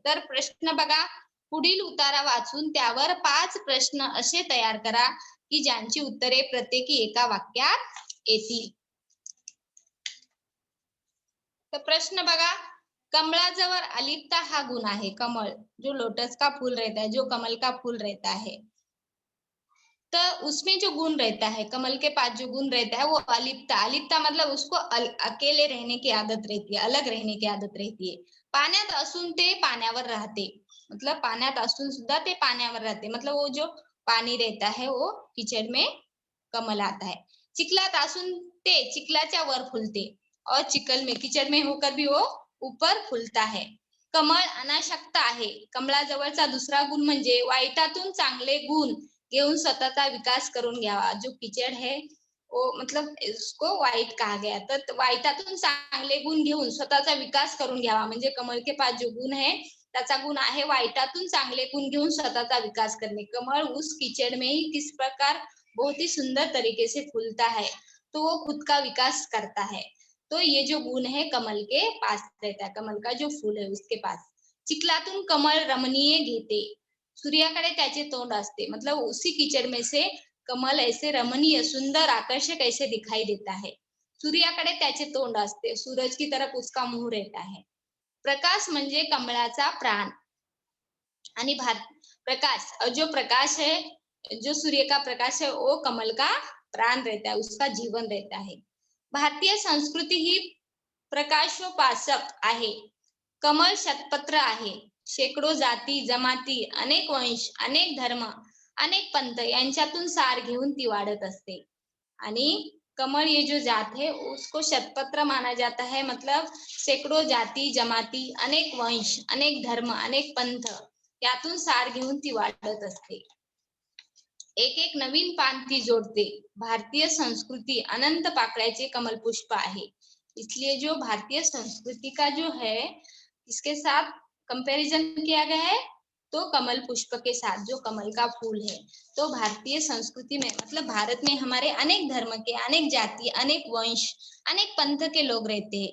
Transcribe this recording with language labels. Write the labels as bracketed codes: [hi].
[mr] तर प्रश्न बघा, पुढील उतारा वाचून त्यावर 5 प्रश्न असे तयार करा की ज्यांची उत्तरे प्रत्येकी एका वाक्यात येतील. तर प्रश्न बघा, कमळाजवळ अलिप्ता हा गुण आहे. [hi] कमल जो लोटस का फूल रहता है, जो कमल का फूल रहता है, तो उसमें जो गुण रहता है, कमल के पास जो गुण रहता है वो अलिप्ता. अलिप्ता मतलब उसको अकेले रहने की आदत रहती है, अलग रहने की आदत रहती है. [mr] पाण्यात असून ते पाण्यावर राहते. मतलब पाण्यात असून सुद्धा ते पाण्यावर राहते. [hi] मतलब वो जो पानी रहता है वो कीचड़ में कमल आता है. [mr] चिखलात असून ते चिखलाच्या वर फुलते [hi] और चिखल में कीचड़ में होकर भी वो ऊपर फुलता है. [mr] कमळ अनासक्त आहे. कमळाजवळचा दुसरा गुण म्हणजे वाईटातून चांगले गुण घेऊन स्वतःचा विकास करून घ्यावा. [hi] जो कीचड़ है वो मतलब इसको वाईट कहा गया. [mr] तर वाईटातून चांगले गुण घेऊन स्वतःचा विकास करून घ्यावा. म्हणजे [hi] कमल के पास जो गुण है [mr] त्याचा गुण आहे वाईटातून चांगले गुण घेऊन स्वतःचा विकास [hi] करने. कमल उस कीचड़ में ही किस प्रकार बहुत ही सुंदर तरीके से फूलता है, तो वो खुद का विकास करता है. तो ये जो गुण है कमल के पास रहता है, कमल का जो फूल है उसके पास. [mr] चिखलातून कमल रमणीय घेते. सूर्याकडे त्याचे तोंड असते. [hi] मतलब उसी कीचड़ में से कमल ऐसे रमणीय, सुंदर, आकर्षक ऐसे दिखाई देता है. [mr] सूर्याकडे त्याचे तोंड असते, [hi] सूरज की तरफ उसका मुंह रहता है. [mr] प्रकाश म्हणजे कमळाचा प्राण. आणि प्रकाश, [hi] और जो प्रकाश है, जो सूर्य का प्रकाश है वो कमल का प्राण रहता है, उसका जीवन रहता है. [mr] भारतीय संस्कृती ही प्रकाशोपासक आहे. कमळ शतपत्र आहे. शेकडो जाती जमाती, अनेक वंश, अनेक धर्म, अनेक पंथ यांच्यातून सार घेऊन ती वाढत असते. आणि कमल ये जो जात है उसको शतपत्र माना जाता है, मतलब शेकडो जाती जमाती, अनेक वंश, अनेक धर्म, अनेक पंथ यातून सार घेऊन ती वाढत असते. एक एक नवीन पान ती जोड़ते. भारतीय संस्कृति अनंत पाकळ्याचे कमल पुष्प आहे. [hi] इसलिए जो भारतीय संस्कृति का जो है इसके साथ कंपैरिजन किया गया है, तो कमल पुष्प के साथ जो कमल का फूल है. तो भारतीय संस्कृति में मतलब भारत में हमारे अनेक धर्म के, अनेक जाति, अनेक वंश, अनेक पंथ के लोग रहते हैं.